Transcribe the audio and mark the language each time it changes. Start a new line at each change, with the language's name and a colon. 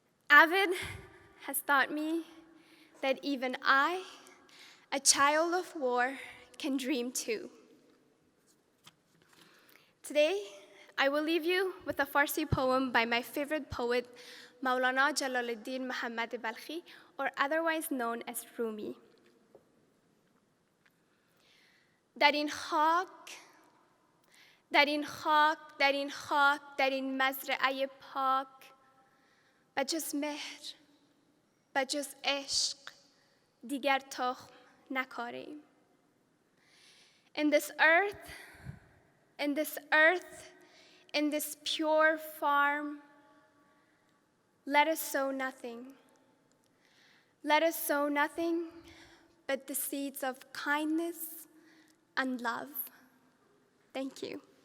English: AVID has taught me that even I, a child of war, can dream too. Today, I will leave you with a Farsi poem by my favorite poet, Maulana Jalaluddin Muhammad Balkhi, or otherwise known as Rumi.
Persian: در این خاک، در این خاک، در این خاک، در این مزرعه پاک، بجز مهر، بجز عشق، دیگر تخم نکاریم.
English: In this earth, in this earth, in this pure farm, let us sow nothing. Let us sow nothing but the seeds of kindness and love. Thank you.